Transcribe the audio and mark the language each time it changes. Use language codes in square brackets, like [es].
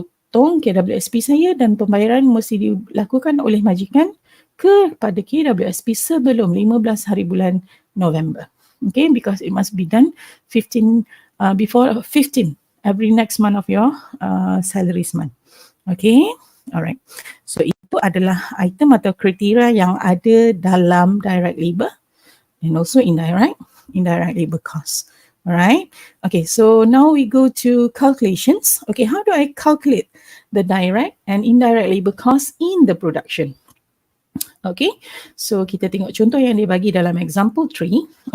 [ms] potong KWSP saya dan pembayaran mesti dilakukan oleh majikan kepada KWSP sebelum 15 hari bulan November. [en] Okay, because it must be done 15 before 15 every next month of your salaries month. Okay, alright. [ms] So itu adalah item atau kriteria yang ada dalam direct labor [en] and also [ms] indirect labor costs. [en] Alright. Okay, so now we go to calculations. Okay, how do I calculate the direct and indirect labor costs in the production? [ms] Okay, so kita tengok contoh yang dia bagi dalam example 3.